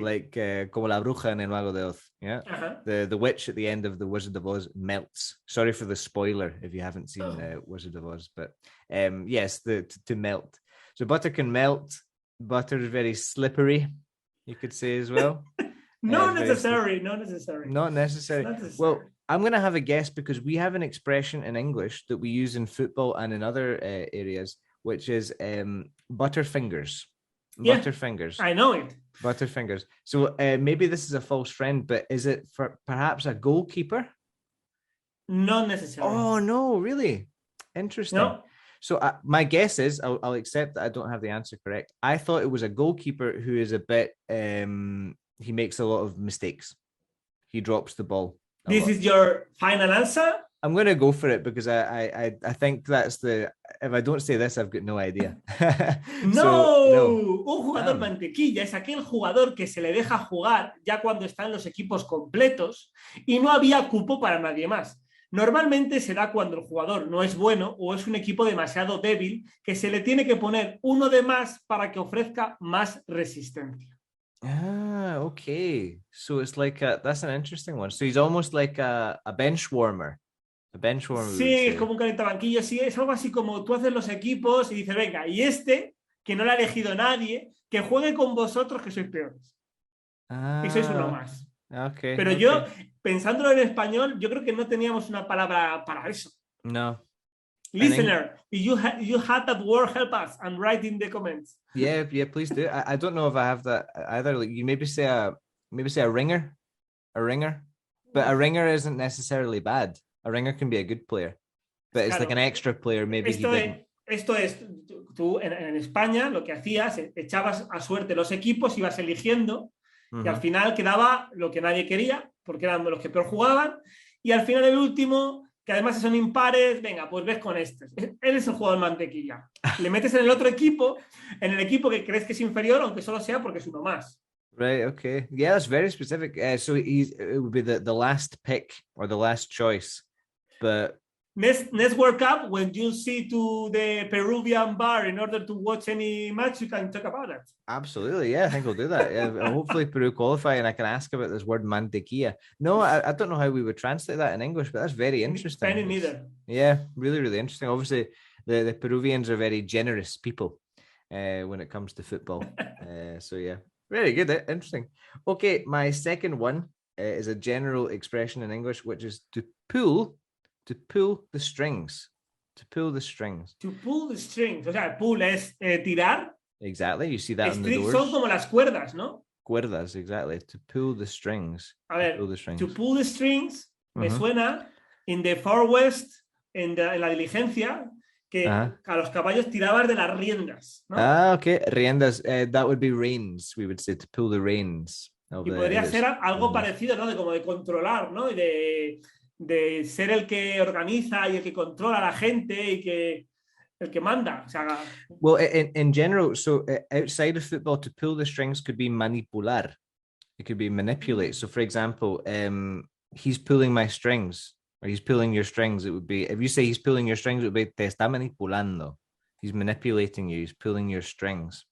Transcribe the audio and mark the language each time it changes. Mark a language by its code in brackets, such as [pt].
[es] Like, como la bruja en El Mago de Oz. [en] Yeah. The witch at the end of The Wizard of Oz melts. Sorry for the spoiler if you haven't seen Wizard of Oz. But yes, to melt. So butter can melt. Butter is very slippery, you could say as well. Not necessary. Not necessary. Well, I'm going to have a guess because we have an expression in English that we use in football and in other areas, which is butterfingers. Yeah, butterfingers. I know it. Butterfingers. So maybe this is a false friend, but is it for perhaps a goalkeeper? Not necessarily. Oh, no, really? Interesting. No. So my guess is, I'll accept that I don't have the answer correct. I thought it was a goalkeeper who is a bit, he makes a lot of mistakes. He drops the ball. This is your final answer? I'm going to go for it because I think that's if I don't say this, I've got no idea. No. [es] Un jugador mantequilla es aquel jugador que se le deja jugar ya cuando están los equipos completos y no había cupo para nadie más. Normalmente se da cuando el jugador no es bueno o es un equipo demasiado débil que se le tiene que poner uno de más para que ofrezca más resistencia. [en] Okay. So it's like that's an interesting one. So he's almost like a bench warmer. A bench warmer. [es] Sí, es como un calentabanquillos. Sí, es algo así como tú haces los equipos y dices, venga, y que no lo ha elegido nadie, que juegue con vosotros que sois peores. Y sois uno más. [en] Okay. [es] Pero yo, pensándolo en español, yo creo que no teníamos una palabra para eso. No. [en] Listener, if you had that word, help us and write in the comments. Yeah, please do. I don't know if I have that either. Like you maybe say a ringer, but a ringer isn't necessarily bad. A ringer can be a good player, but it's like an extra player. Maybe [es] esto es, tú en España lo que hacías, echabas a suerte los equipos, ibas eligiendo y al final quedaba lo que nadie quería, porque eran los que peor jugaban, y al final el último, que además son impares, venga, pues ves con este. Él es el jugador mantequilla. Le metes en el otro equipo, en el equipo que crees que es inferior, aunque solo sea porque es uno más. [en] Right, okay. Yeah, that's very specific. So it would be the last pick or the last choice. But next World Cup, when you see to the Peruvian bar in order to watch any match, you can talk about it. Absolutely, yeah, I think we'll do that. Yeah, hopefully Peru qualify and I can ask about this word mantequilla. No, I don't know how we would translate that in English, but that's very interesting. Spanish neither. Yeah, really, really interesting. Obviously, the Peruvians are very generous people when it comes to football. So yeah, very good, interesting. Okay, my second one is a general expression in English, which is to pull the strings. To pull the strings. To pull the strings. [es] O sea, pull es tirar. [en] Exactly. You see that on the Strings doors. [es] son como las cuerdas, ¿no? [en] Cuerdas, exactly. To pull the strings. [es] A ver, [en] to pull the strings, [es] me suena [en] in the Far West, [es] en la diligencia, que a los caballos tirabas de las riendas, ¿no? [en] Ah, okay. Riendas, that would be reins, we would say, to pull the reins. [es] Y podría ser algo parecido, ¿no? De como de controlar, ¿no? Y de ser el que organiza y el que controla a la gente y que el que manda. O sea, [en] well, in general, so outside of football, to pull the strings could be manipular. It could be manipulate. So, for example, he's pulling my strings, or he's pulling your strings. It would be, if you say he's pulling your strings, it would be [es] te está manipulando. [en] He's manipulating you. He's pulling your strings.